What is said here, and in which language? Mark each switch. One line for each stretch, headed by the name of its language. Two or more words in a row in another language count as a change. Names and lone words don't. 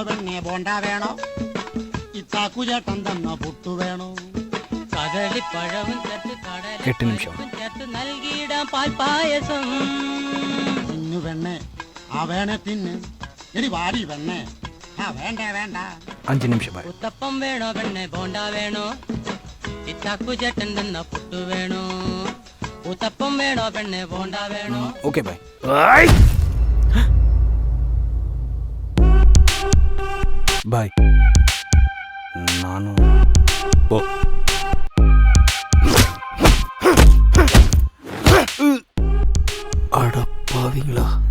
Malayalam: വെണ്ണ ബോണ്ട വേണോ, ഇത്താക്കുചേട്ടൻ തന്ന പുട്ടു വേണോ, കദളിപ്പഴവും ചേർത്ത് കടലപ്പഴവും ചേർത്ത് നൽകിയിടാം പാൽപ്പായസം. തിന്നു വെണ്ണേ, ആ വേണേ തിന്ന്, എടി വാടി വെണ്ണേ,
Tamil: வேண்டாம் வேண்டாம் 5 நிமிஷம் பாய்.
Malayalam: ഉത്തപ്പം വേണോ പെണ്ണെ ബോണ്ട വേണോ ഇത്താക്കു ചേട്ടൻ തന്ന പുട്ടു വേണോ ഉത്തപ്പം വേണോ പെണ്ണെ ബോണ്ട വേണോ.
Tamil: ஓகே பாய். பாய் நானும் போ. அடப்பாவீங்களா.